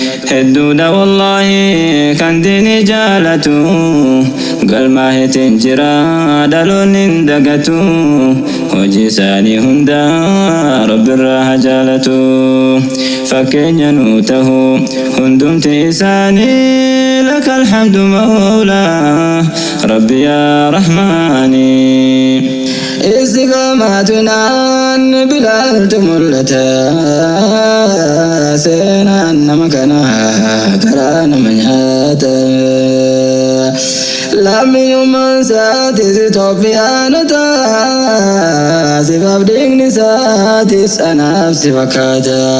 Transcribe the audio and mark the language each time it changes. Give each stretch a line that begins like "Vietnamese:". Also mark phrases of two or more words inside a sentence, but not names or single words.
Oromo: Hedduudha wallaahi kan diini jaalatu, galmaa heetiin jira dhaloonni hin dagatu, hojii isaanii hunda Rabbi irraa haa jaalatu. Fakkeenya nuu tahu hundumti isaanii,
Arabic: لك الحمد مولى ربي يا رحماني.
Oromo: Istiqaamaatu naan bilaaltu mul'ata, seenaan nama kana karaa nama nyaata. Lammiyyummaan isaatis Itoophiyaanota, sifaaf dhiigni isaatis anaaf si fakkaata.